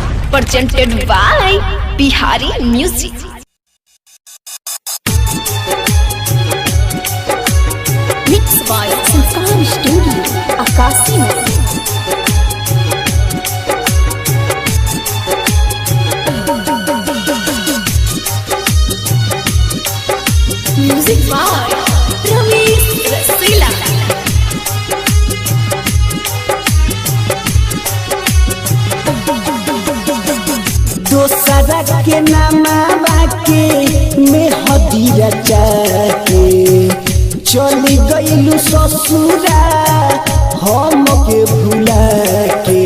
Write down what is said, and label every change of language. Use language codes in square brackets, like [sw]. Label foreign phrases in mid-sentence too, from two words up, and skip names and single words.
[en] presented by Bihari Music. Mixed by Sanskar Studio, Akasi. Music by Ramesh Rasila. [bho] दोसरा के नामा बाके में हदीरा जाके चली गईलू ससुरा हम के भुला के।